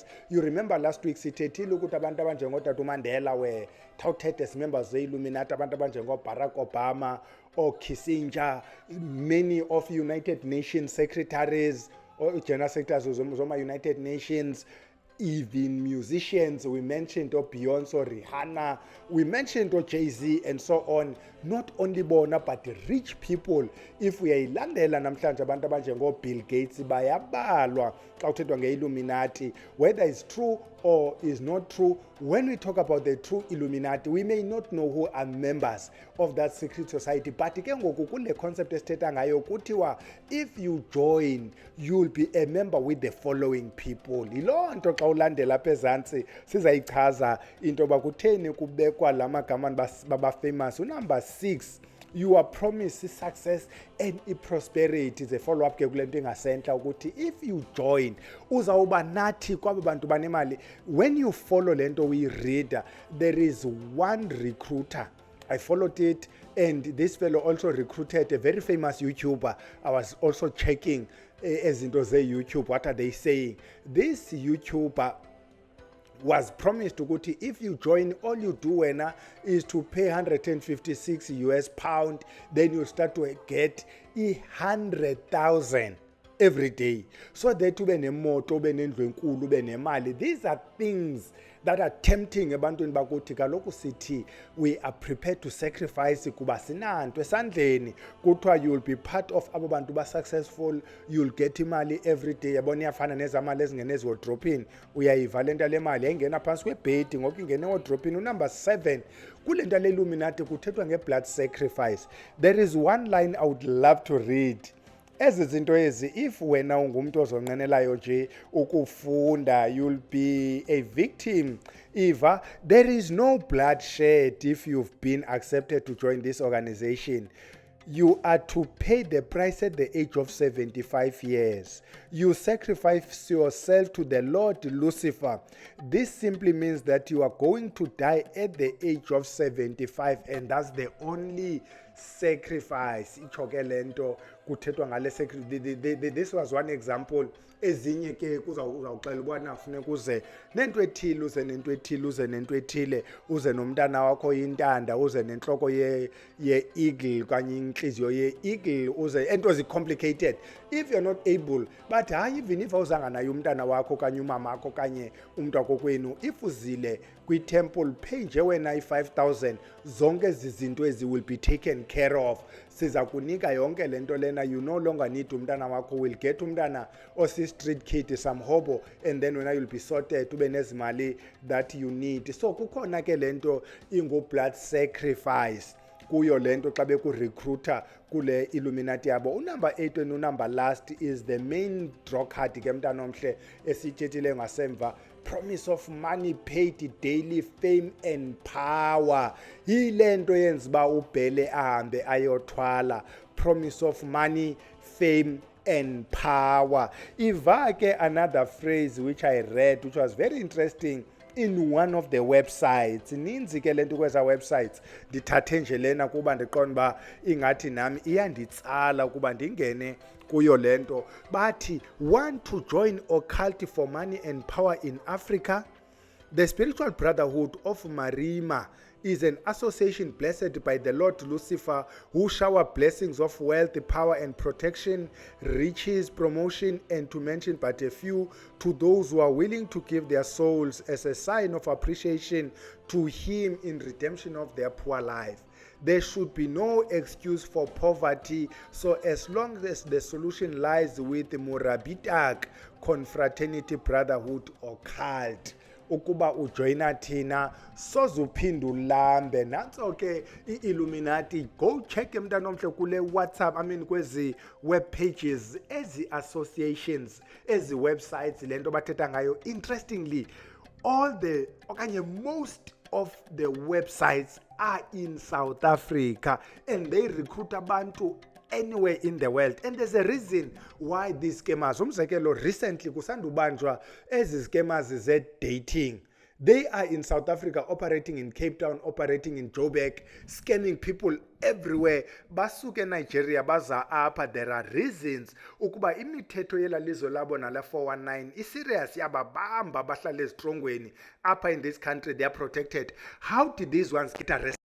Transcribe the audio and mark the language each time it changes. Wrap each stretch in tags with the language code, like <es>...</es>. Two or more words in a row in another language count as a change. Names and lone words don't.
<en>You remember last week</en> <xh>sithethile ukuthi abantu abanjengotata uMandela</xh> <en>were touted as members</en> <xh>ze-Illuminati, abantu abanjengo-Barack Obama</xh> <en>or Kissinger, many of United Nations secretaries or general secretaries</en> <xh>zoma United Nations,</xh> <en>even musicians. We mentioned Beyonce, or Rihanna, we mentioned Jay-Z, and so on. Not only bona, but rich people. If we are</en> <xh>ilandela namhlanje abantu abanjengo Bill Gates bayabalwa xa kuthethwa nge-Illuminati,</xh> <en>whether it's true or is not true. When we talk about the true Illuminati, we may not know who are members of that secret society, but</en> <xh>ke ngoku kule concept esithetha ngayo kuthiwa</xh> <en>if you join, you'll be a member with the following people.</en> <xh>Yiloo nto xa ulandela apha ezantsi sizayichaza into yoba kutheni kubekwa la magama baba-famous.</xh> <en>Number 6, you are promised success and prosperity. Is a follow-up</en> <xh>ke kule nto ingasentla ukuthi</xh> <en>if you join</en> <xh>uzawuba nathi kwaba bantu banemali.</xh> <en>When you follow</en> <xh>le nto uyi-reader,</xh> <en>there is one recruiter. I followed it, and this fellow also recruited a very famous YouTuber. I was also checking</en> <xh>ezinto ze-YouTube,</xh> <en>what are they saying? This YouTuber was promised ukuthi if you join, all you do is to pay 156 US pound, then you start to get 100,000 every day, so that</en> <xh>ube nemoto, ube nendlu enkulu, ube nemali.</xh> <en>These are things that are tempting</en> <xh>ebantwini bakuthi kaloku sithi</xh> <en>we are prepared to sacrifice</en> <xh>kuba sinanto esandleni.</xh> <en>Kuthiwa you'll be part of</en> <xh>abo bantu ba successful,</xh> <en>you'll get imali every day.</en> <xh>Yabona iyafana nezamali ezingena eziwardropini, uyayiva le nto le mali yayingena phansi kwebhedi ngoku ingena ewardropini. Unumber 7, kule nto le Illuminati kuthethwa nge-</xh> <en>blood sacrifice. There is one line I would love to read.</en> <xh>Ezi zinto ezi, if wena ungumuntu ozonqenelayo nje ukufunda,</xh> <en>you'll be a victim. Eva, there is no bloodshed if you've been accepted to join this organization. You are to pay the price at the age of 75 years. You sacrifice yourself to the Lord Lucifer. This simply means that you are going to die at the age of 75, and that's the only sacrifice. This was one example.</en> <xh>Ezinye ke uzawuxela ubona ufune kuze nento ethile, uze nento ethile, uze nento ethile, uze nomntana wakho intanda, uze nenhloko ye-eagle kanye inhliziyo ye-eagle, uze ento zi-complicated.</xh> <en>If you're not able, but even if</en> <xh>awuzanga naye umntana wakho kanye umama wakho kanye umuntu wakho kwenu, if uzile kwi-temple, pay nje wena i-5,000, zonke zizinto ezi</xh> <en>will be taken care of.</en> <xh>Siza kunika yonke lento lena.</xh> <en>You no longer need</en> <xh>umntana wakho,</xh> <en>will get</en> <xh>umntana osi-street kid,</xh> <en>some hobo, and then when you'll be sorted</en> <xh>ube nezimali</xh> <en>that you need.</en> <xh>So kukhona ke lento ingu-</xh> <en>blood sacrifice</en> <xh>kuyo lento xa beku-recruiter kule Illuminati yabo.</xh> <en>Unumber 8 and unumber last is the main draw card</en> <xh>ke mntana omhle esithethile ngasemva.</xh> <en>Promise of money paid daily, fame and power.</en> <xh>Yile nto yenza uba ubhele ahambe ayothwala.</xh> <en>Promise of money, fame and power.</en> <xh>Iva ke</xh> <en>another phrase which I read, which was very interesting, in one of the websites.</en> <xh>Ninzi ke lento kweza websites ndithathe nje lena kuba ndiqonda ba ingathi nami iyanditsala kuba ndingene kuyo lento. Bathi,</xh> <en>want to join occult for money and power in Africa? The Spiritual Brotherhood of Marima is an association blessed by the Lord Lucifer, who shower blessings of wealth, power and protection, riches, promotion, and to mention but a few, to those who are willing to give their souls as a sign of appreciation to him in redemption of their poor life. There should be no excuse for poverty, so as long as the solution lies with the Murabitak Confraternity Brotherhood or cult.</en> <xh>Ukuba ujoina thina sozuphinda ulambe. Nanso ke i-Illuminati.</xh> <en>Go check</en> <xh>mntana omhle kule WhatsApp, kwezi</xh> <en>web pages,</en> <xh>ezi associations, ezi websites lento bathetha ngayo.</xh> <en>Interestingly, most of the websites are in South Africa, and they recruit abantu anywhere in the world, and there's a reason why these scammers,</en> <xh>umzekelo recently kusandubanjwa ezi scammers ze-dating,</xh> <en>they are in South Africa, operating in Cape Town, operating in Joburg, scamming people everywhere.</en> <xh>Basuke Nigeria baza apha.</xh> <en>There are reasons</en> <xh>ukuba imithetho yela lizwe labo nala 419 iserious yababamba bahlale ezitrongweni.</xh> <en>Apha in this country they are protected. How did these ones get arrested?</en>